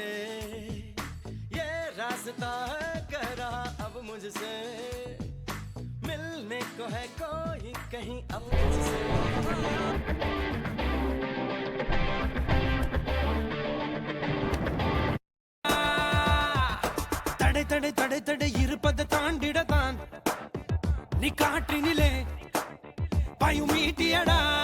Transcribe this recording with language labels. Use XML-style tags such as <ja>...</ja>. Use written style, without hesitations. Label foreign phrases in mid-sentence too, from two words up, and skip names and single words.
<hi>ये रास्ता है कह रहा अब मुझसे, मिलने को है कोई कहीं अब तुझसे।</hi> <ta>தடை தடை தடை தடை இருப்பதை தாண்டிடத்தான் நீ காற்றினிலே பாயும் ஈட்டியடா.</ta>